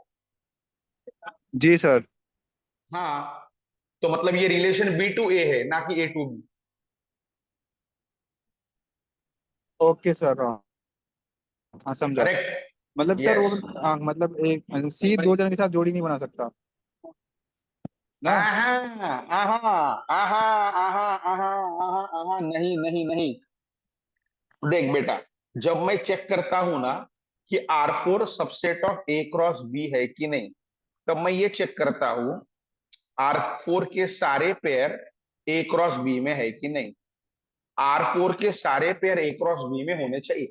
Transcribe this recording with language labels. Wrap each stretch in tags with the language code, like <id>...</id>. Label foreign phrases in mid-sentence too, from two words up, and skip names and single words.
<hi>जी सर. हाँ तो मतलब ये रिलेशन</hi> <en>B to A</en> <hi>है ना कि</hi> <en>A to B. OK sir.</en> <hi>हाँ हाँ समझा. करेक्ट. मतलब सर वो यस. मतलब एक C दो जन के साथ जोड़ी नहीं बना सकता ना. आहा आहा आहा आहा आहा आहा आहा नहीं नहीं नहीं. देख बेटा, जब मैं चेक करता हूं ना कि R4</hi> <en>subset of A cross B</en> <hi>है कि नहीं, तब मैं ये चेक करता हूं R4 के सारे पेयर</hi> <en>A cross B</en> <hi>में है कि नहीं. R4 के सारे पेयर</hi> <en>A cross B</en> <hi>में होने चाहिए.</hi>